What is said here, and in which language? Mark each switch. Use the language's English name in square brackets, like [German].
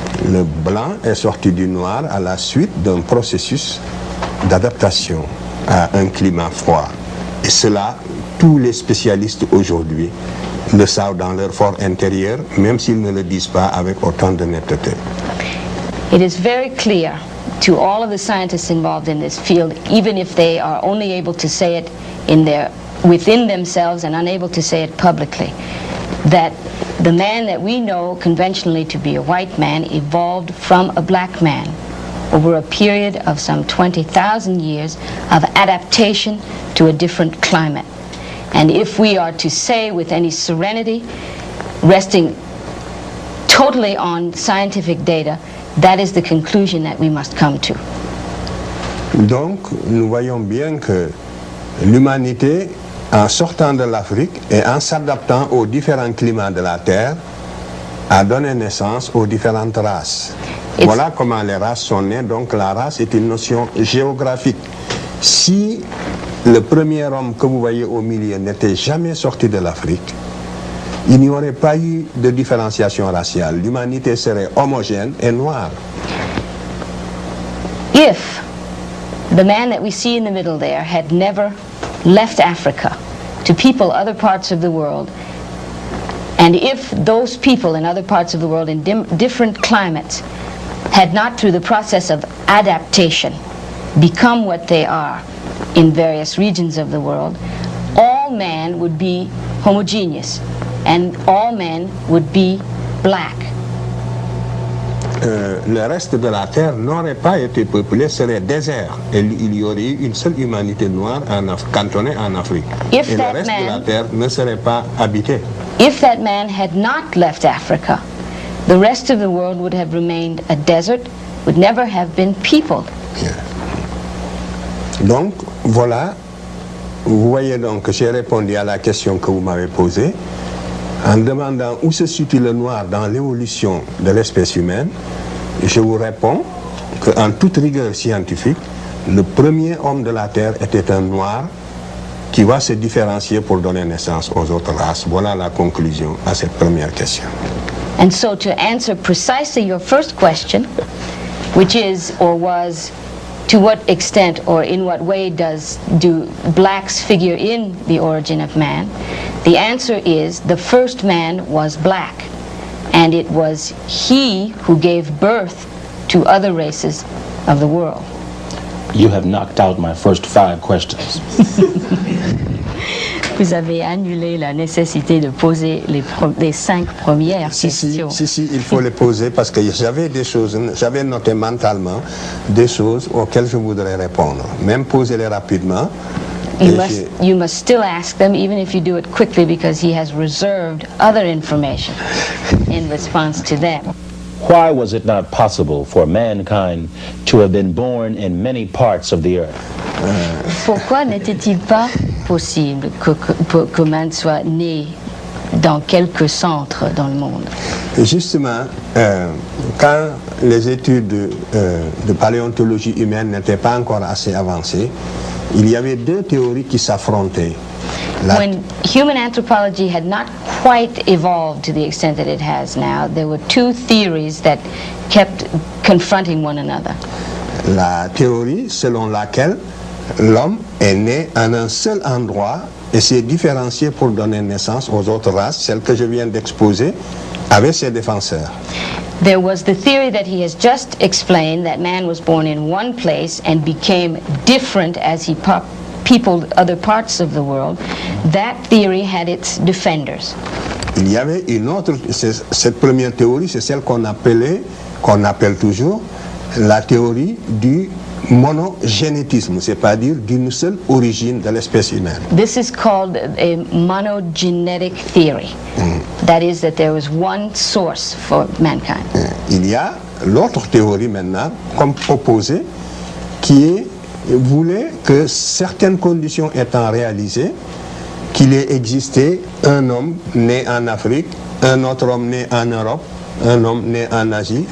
[French] Le blanc est sorti du noir à la suite d'un processus d'adaptation à un climat froid. Et cela, tous les spécialistes aujourd'hui le savent dans leur fort intérieur, même s'ils ne le disent pas avec autant de netteté. [English] It is very clear to all of the scientists involved in this field, even if they are only able to say it within themselves and unable to say it publicly, that the man that we know conventionally to be a white man evolved from a black man over a period of some 20,000 years of adaptation to a different climate. And if we are to say with any serenity, resting totally on scientific data, that is the conclusion that we must come to. [French] Donc, nous voyons bien que l'humanité, en sortant de l'Afrique et en s'adaptant aux différents climats de la Terre, a donné naissance aux différentes races. Voilà comment les races sont nées. Donc la race est une notion géographique. Si le premier homme que vous voyez au milieu n'était jamais sorti de l'Afrique, il n'y aurait pas eu de différenciation raciale. L'humanité serait homogène et noire. [English] If the man that we see in the middle there had never left Africa to people other parts of the world, and if those people in other parts of the world in different climates had not, through the process of adaptation, become what they are in various regions of the world, all men would be homogeneous and all men would be black. [French] Le reste de la Terre n'aurait pas été peuplé, serait désert. Et il y aurait eu une seule humanité noire cantonnée en Afrique. Et le reste de la Terre ne serait pas habité. [English] If that man had not left Africa, the rest of the world would have remained a desert, would never have been peopled. Yeah. [French] Donc, voilà, vous voyez donc que j'ai répondu à la question que vous m'avez posée en demandant où se situe le noir dans l'évolution de l'espèce humaine. Je vous réponds qu'en toute rigueur scientifique, le premier homme de la Terre était un noir qui va se différencier pour donner naissance aux autres races. Voilà la conclusion à cette première question. [English] And so to answer precisely your first question, which is or was, to what extent or in what way do blacks figure in the origin of man, the answer is the first man was black, and it was he who gave birth to other races of the world. You have knocked out my first 5 questions. [French] Vous avez annulé la nécessité de poser les 5 premières questions. Si, il faut les poser parce que j'avais noté mentalement des choses auxquelles je voudrais répondre. Même poser-les rapidement. [English] You must still ask them, even if you do it quickly, because he has reserved other information in response to them. Why was it not possible for mankind to have been born in many parts of the earth? [French] Pourquoi n'était-il pas possible que man soit né dans quelques centres dans le monde? Justement, quand les études de paléontologie humaine n'étaient pas encore assez avancées, il y avait 2 théories qui s'affrontaient. [English] When human anthropology had not quite evolved to the extent that it has now, there were 2 theories that kept confronting one another. [French] La théorie selon laquelle l'homme est né en un seul endroit et s'est différencié pour donner naissance aux autres races, celle que je viens d'exposer, avait ses défenseurs. [English] There was the theory that he has just explained, that man was born in one place and became different as he peopled other parts of the world, that theory had its defenders. [French] Il y avait une autre, cette première théorie, c'est celle qu'on appelle toujours la théorie du monogénétisme, c'est-à-dire d'une seule origine de l'espèce humaine. [English] This is called a monogenetic theory. That is, that there was one source for mankind. [French] Il y a l'autre théorie maintenant, comme proposée, qui voulait que certaines conditions étant réalisées, qu'il ait existé un homme né en Afrique, un autre homme né en Europe, un homme né en Asie.